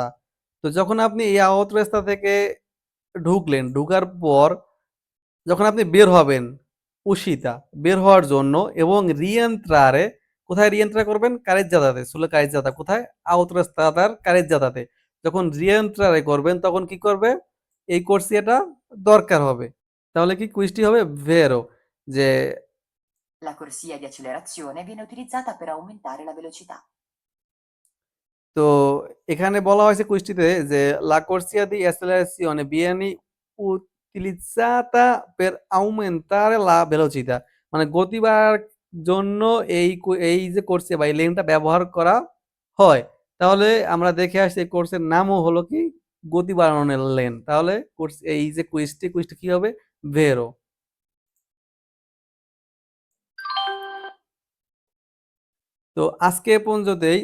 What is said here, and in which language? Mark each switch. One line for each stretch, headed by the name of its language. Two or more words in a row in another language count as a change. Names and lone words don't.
Bangla: তো যখন আপনি এই আওতোস্ত্রা থেকে ঢুকলেন, ঢুকার পর যখন আপনি বের হবেন উশিতা বের হওয়ার জন্য এবং রিয়েন্ট্রারে কোথায় রিয়েন্ট্রা করবেন? কারেজ্জাদাতে
Italian: sulla carreggiata
Bangla: কোথায়?
Italian: autostrada carreggiata
Bangla: যখন রিয়েন্ট্রারে করবেন তখন কি করবে? এই কোর্সিয়াটা দরকার হবে। তাহলে কি কুইজটি হবে ভেরো যে
Italian: La corsia di accelerazione viene utilizzata per aumentare la velocità.
Bangla: তো এখানে বলা হয়েছে কুইজটিতে যে
Italian: la corsia di accelerazione viene utilizzata per aumentare la velocità
Bangla: মানে গতি বাড়ার জন্য এই যে কোর্সে বা এই লেনটা ব্যবহার করা হয়। তাহলে আমরা দেখে আসছি এই কোর্সের নামও হলো কি গতি বাড়ানোর লেন। তাহলে কোর্স এই যে কুইজটি কি হবে? ভেরো। তো আজকে এ পর্যন্তই।